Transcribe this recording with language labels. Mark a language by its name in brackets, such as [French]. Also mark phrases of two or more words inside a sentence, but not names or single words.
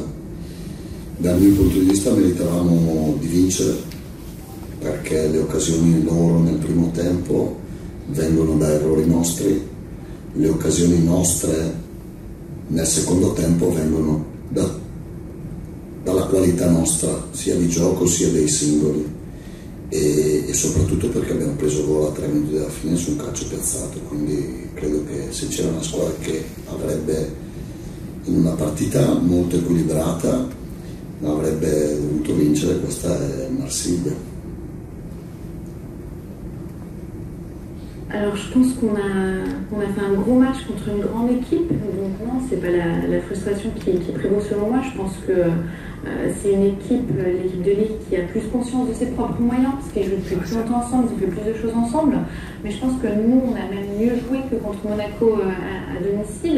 [Italian] Dal mio punto di vista meritavamo di vincere, perché le occasioni loro nel primo tempo vengono da errori nostri, le occasioni nostre nel secondo tempo vengono dalla qualità nostra, sia di gioco sia dei singoli, e soprattutto perché abbiamo preso gol a 3 minuti dalla fine su un calcio piazzato. Quindi credo che se c'era una squadra che avrebbe, in una partita molto equilibrata, avrebbe dovuto vincere, questa è Marsiglia. [French] Alors je pense qu'on a fait un gros match contre une grande équipe, donc non, c'est pas la frustration qui prévaut selon moi. Je pense que c'est une équipe, l'équipe de Lille, qui a plus conscience de ses propres moyens, parce qu'ils jouent depuis plus longtemps ensemble, ils ont fait plus de choses ensemble. Mais je pense que nous, on a même mieux joué que contre Monaco à domicile.